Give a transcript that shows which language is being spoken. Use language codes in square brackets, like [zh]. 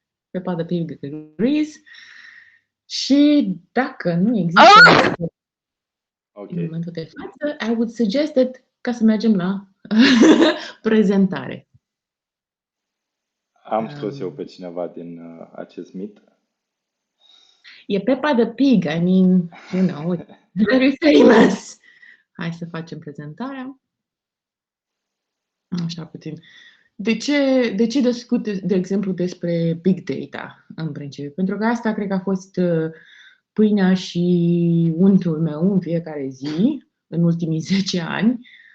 [ro] Pe pada pe degrees. Și dacă nu există în momentul de față, [en] I would suggest that, [ro] ca să mergem la prezentare. Am scos eu pe cineva din acest meet. [en] E Peppa the Pig, I mean, you know, very famous. [ro] Hai să facem prezentarea. Așa puțin. De ce discut, de exemplu, despre Big Data în principiu? Pentru că asta cred că a fost pâinea și untul meu în fiecare zi, în ultimii 10 ani.